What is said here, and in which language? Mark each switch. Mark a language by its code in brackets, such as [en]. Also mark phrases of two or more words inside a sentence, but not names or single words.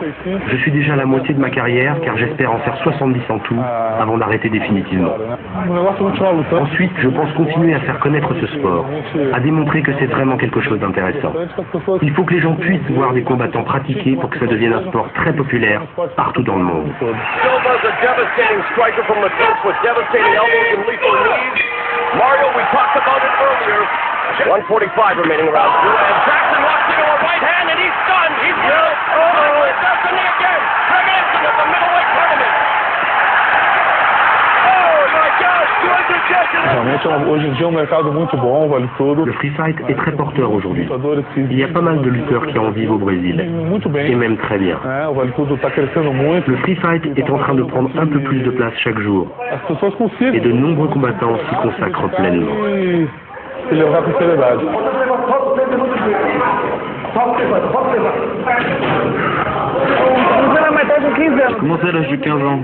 [fr] Je suis déjà à la moitié de ma carrière car j'espère en faire 70 en tout avant d'arrêter définitivement. Ensuite, je pense continuer à faire connaître ce sport, à démontrer que c'est vraiment quelque chose d'intéressant. Il faut que les gens puissent voir des combattants pratiquer pour que ça devienne un sport très populaire partout dans le monde. [en] Mario, we talked about it earlier. 1:45 remaining round 2, and Jackson walks into a right hand, and he's stunned. He's down. Oh, it's Destiny again. Greg Anson at the middleweight tournament. Oh my gosh, 200 Jackson. [pt] Realmente, hoje em dia é um mercado muito bom, Vale Tudo. [fr] Le [en] free fight [fr] est très porteur aujourd'hui. Il y a pas mal de lutteurs qui en vivent au Brésil, et même très bien. Le [en] free fight [fr] est en train de prendre un peu plus de place chaque jour, et de nombreux combattants s'y consacrent pleinement. J'ai commencé à l'âge de 15 ans.